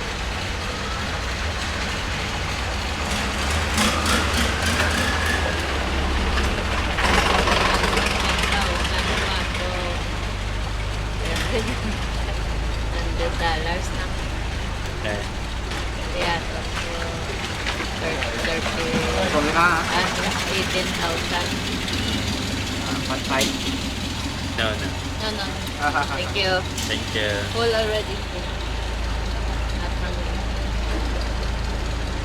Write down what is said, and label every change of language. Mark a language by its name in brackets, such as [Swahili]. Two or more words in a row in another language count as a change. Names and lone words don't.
[Filipino] $100 na. Eh, Kaya to. [Thai] ตรงนี้นะ 18,000. ผัดไทย [English] no. No, no. Thank you. Thank you. Full already. Not hungry.